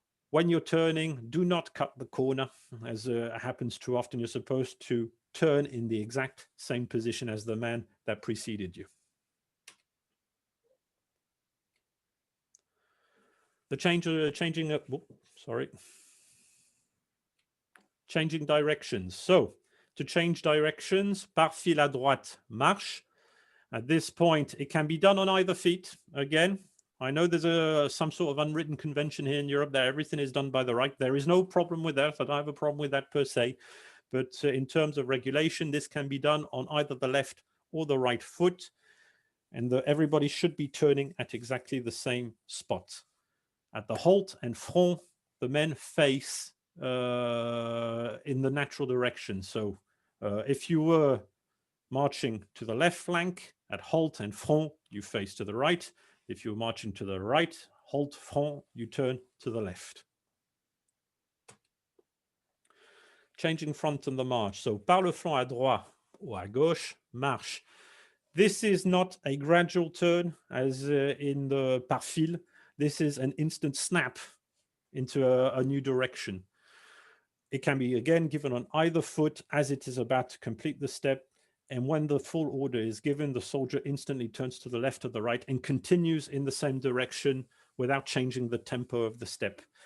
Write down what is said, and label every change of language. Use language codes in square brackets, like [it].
[en] When you're turning, do not cut the corner, as happens too often. You're supposed to turn in the exact same position as the man that preceded you. The changing directions. So to change directions, [fr] par fil à droite, marche. [en] At this point, it can be done on either feet. Again, I know there's some sort of unwritten convention here in Europe that everything is done by the right. There is no problem with that. I don't have a problem with that per se. But in terms of regulation, this can be done on either the left or the right foot. And everybody should be turning at exactly the same spot. At the halt and front, the men face in the natural direction. So if you were marching to the left flank, at halt and front, you face to the right. If you're marching to the right, halt, front, you turn to the left. Changing front on the march. So [fr] par le flanc à droite ou à gauche, marche. [en] This is not a gradual turn as in the par fil. This is an instant snap into a new direction. It can be again given on either foot as it is about to complete the step. And when the full order is given, the soldier instantly turns to the left or the right and continues in the same direction without changing the tempo of the step.